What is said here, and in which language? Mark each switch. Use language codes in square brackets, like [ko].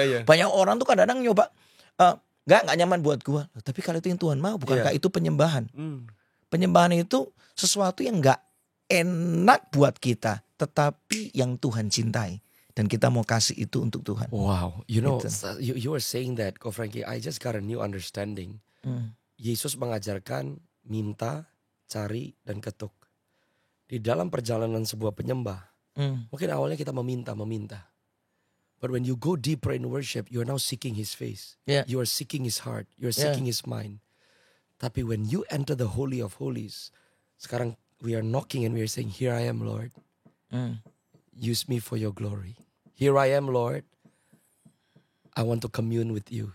[id] Iya. Banyak orang tuh kadang-kadang nyoba, nggak nyaman buat gua. Tapi kalau itu yang Tuhan mau, bukankah itu penyembahan? Penyembahan itu sesuatu yang nggak enak buat kita, tetapi yang Tuhan cintai. Dan kita mau kasih itu untuk Tuhan. [en] Wow, you know, [id] Gitu. [en] you were saying that, Ko Frankie, I just got a new understanding. [id] Yesus mengajarkan minta, cari, dan ketuk. Di dalam perjalanan sebuah penyembah, mungkin awalnya kita meminta. [en] But when you go deeper in worship, you are now seeking His face. Yeah. You are seeking His heart. You are seeking His mind. Tapi when you enter the Holy of Holies, sekarang we are knocking and we are saying, here I am, Lord. Use me for your glory. Here I am, Lord. I want to commune with you.